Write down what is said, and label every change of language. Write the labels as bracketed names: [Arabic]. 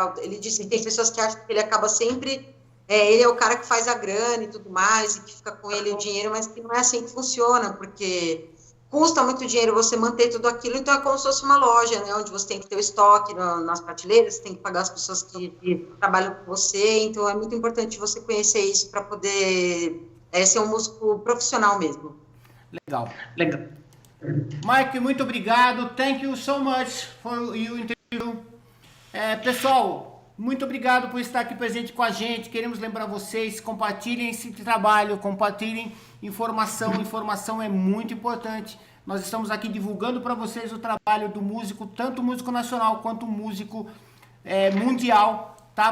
[Portuguese] Ele disse que tem pessoas que acham que ele acaba sempre, ele é o cara que faz a grana e tudo mais, e que fica com ele o dinheiro, mas que não é assim que funciona, porque custa muito dinheiro você manter tudo aquilo, então é como se fosse uma loja, né, onde você tem que ter o estoque nas prateleiras, você tem que pagar as pessoas que trabalham com você, então é muito importante você conhecer isso para poder ser um músico profissional mesmo. Legal. Mike, muito obrigado. [English] Thank you so much for your interview. [Portuguese] Pessoal, muito obrigado por estar aqui presente com a gente. Queremos lembrar vocês, compartilhem esse trabalho, compartilhem informação. Informação é muito importante. Nós estamos aqui divulgando para vocês o trabalho do músico, tanto músico nacional quanto músico mundial, tá?